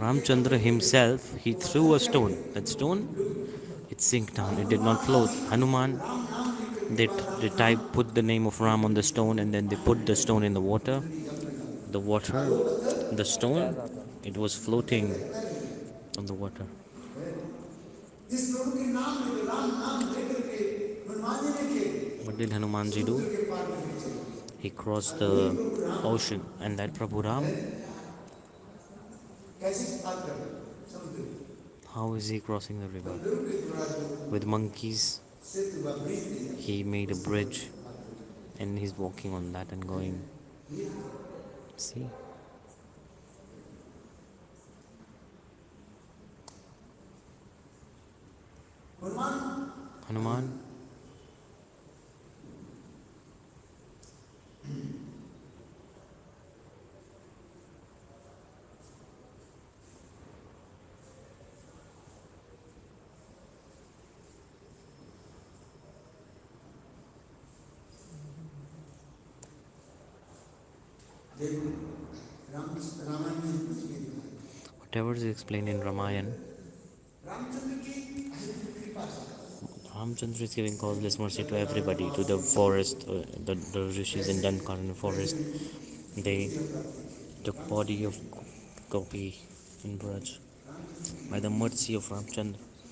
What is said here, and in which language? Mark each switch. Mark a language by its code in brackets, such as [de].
[en] Ramchandra himself, he threw a stone. That stone, it sank down. It did not float. Hanuman, they put the name of Ram on the stone and then they put the stone in the water. The water, the stone, it was floating on the water. [hi] जिस प्रभु के नाम लेकर राम नाम लेकर के हनुमान जी ने किए [en] What did Hanumanji do? [hi] के पार में चले [en] He crossed the ocean, and that Prabhu Ram, [hi] कैसे पार कर समुद्र [en] how is he crossing the river? [hi] बंदरों के द्वारा जो [en] With monkeys, [hi] सेतु व ब्रिज दिया [en] he made a bridge and he's walking on that and going. See? [hi] Hanuman [en] Hanuman, [hi] देखो रामायण में कुछ भी लिखा है [en] whatever is explained in Ramayana, [hi] Ramchandra की अहित कृपा से [en] Ramchandra is giving causeless mercy to everybody, to the forest, the rishis in Dankarana forest. They took body of Gopi in Braj by the mercy of Ramchandra.